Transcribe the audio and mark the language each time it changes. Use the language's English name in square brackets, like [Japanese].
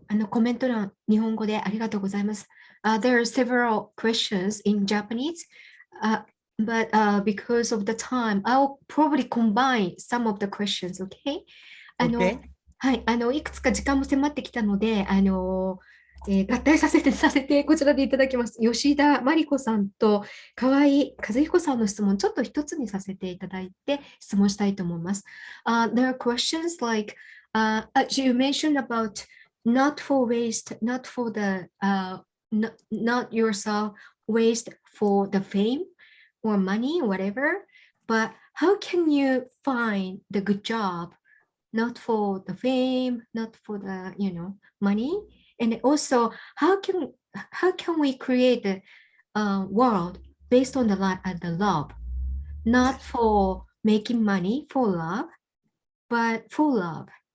[Japanese] コメント欄、日本語でありがとうございます。 [English] There are several questions in Japanese, but because of the time, I'll probably combine some of the questions, okay? Okay. [Japanese] はい、いくつか時間も迫ってきたので、合体させてこちらでいただきます。吉田真理子さんと河合和彦さんの質問、ちょっと一つにさせていただいて質問したいと思います。 [English] There are questions like, you mentioned about not for waste, not for the, not yourself waste for the fame or money, whatever. but how can you find the good job, not for the fame, not for the money, and also how can we create a world based on the love, not for making money for love, but for love?